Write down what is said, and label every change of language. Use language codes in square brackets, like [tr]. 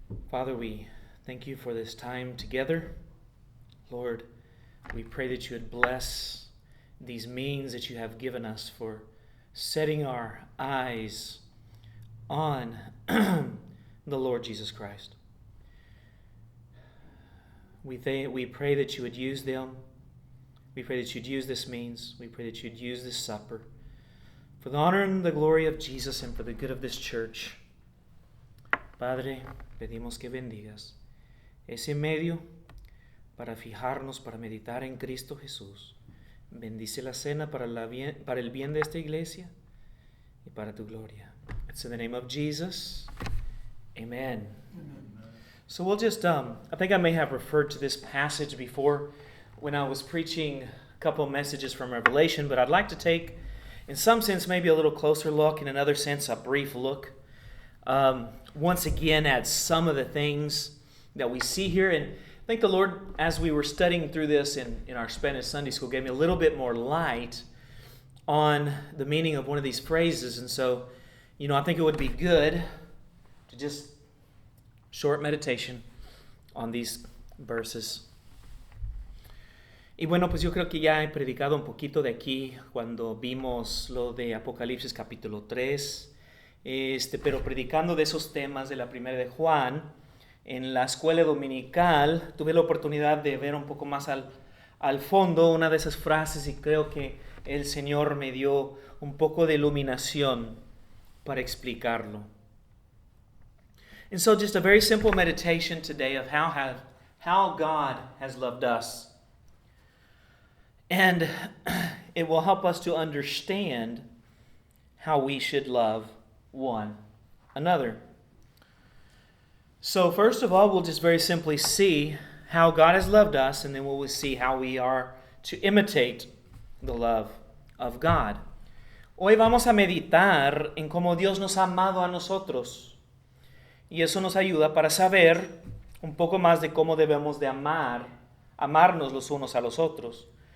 [en] Father, we thank You for this time together. Lord, we pray that You would bless these means that You have given us for setting our eyes on the Lord Jesus Christ. We pray that You would use them. We pray that You'd use this means. We pray that You'd use this supper for the honor and the glory of Jesus and for the good of this church. [es] Padre, pedimos que bendigas ese medio para fijarnos, para meditar en Cristo Jesús. Bendice la cena para el bien de esta iglesia y para Tu gloria. [en] It's in the name of Jesus. Amen. So we'll just, I think I may have referred to this passage before when I was preaching a couple of messages from Revelation, but I'd like to take, in some sense, maybe a little closer look, in another sense, a brief look, once again at some of the things that we see here. And I think the Lord, as we were studying through this in our Spanish Sunday school, gave me a little bit more light on the meaning of one of these phrases. And so, I think it would be good to just short meditation on these verses. [es] Y bueno, pues yo creo que ya he predicado un poquito de aquí cuando vimos lo de Apocalipsis capítulo 3, pero predicando de esos temas de la primera de Juan. En la escuela dominical tuve la oportunidad de ver un poco más al fondo una de esas frases y creo que el Señor me dio un poco de iluminación para explicarlo. [en] And so just a very simple meditation today of how God has loved us. And it will help us to understand how we should love one another. So first of all, we'll just very simply see how God has loved us, and then we'll see how we are to imitate the love of God. [es] Hoy vamos a meditar en cómo Dios nos ha amado a nosotros. Y eso nos ayuda para saber un poco más de cómo debemos de amarnos los unos a los otros.